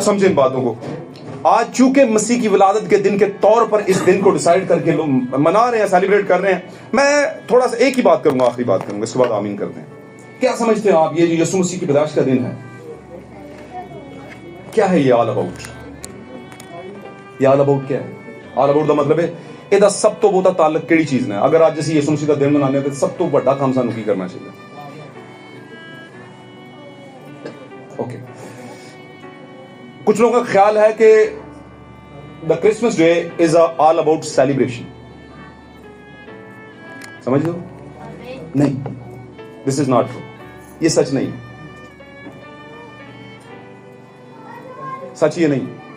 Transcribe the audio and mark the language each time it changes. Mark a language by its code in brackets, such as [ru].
[hi] समझे इन बातों को। आज चूंकि मसीह की विलादत के दिन के तौर पर इस दिन को डिसाइड करके लोग मना रहे हैं, सेलिब्रेट कर रहे हैं, मैं थोड़ा सा एक ही बात करूंगा, आखिरी बात करूंगा, इसके बाद आमीन करते हैं। क्या समझते हैं आप? ये जो यीशु मसीह की पैदाइश का दिन है, क्या है ये ऑल अबाउट? ये ऑल अबाउट क्या है? ऑल अबाउट का मतलब है [pa] ਇਹਦਾ ਸਭ ਤੋਂ ਬਹੁਤਾ ਤਾਲੁਕ ਕਿਹੜੀ ਚੀਜ਼ ਨਾਲ? ਅਗਰ ਅੱਜ ਅਸੀਂ ਯਿਸੂ ਮਸੀਹ ਦਾ ਦਿਨ ਮਨਾਉਂਦੇ ਹਾਂ ਤਾਂ ਸਭ ਤੋਂ ਵੱਡਾ ਕੰਮ ਸਾਨੂੰ ਕੀ ਕਰਨਾ ਚਾਹੀਦਾ? [en] Okay. [hi] कुछ लोगों का ख्याल है कि [en] The Christmas day is all about celebration. [hi] समझ लो? नहीं, [en] This is not true. [hi] ये सच नहीं, सच ये नहीं।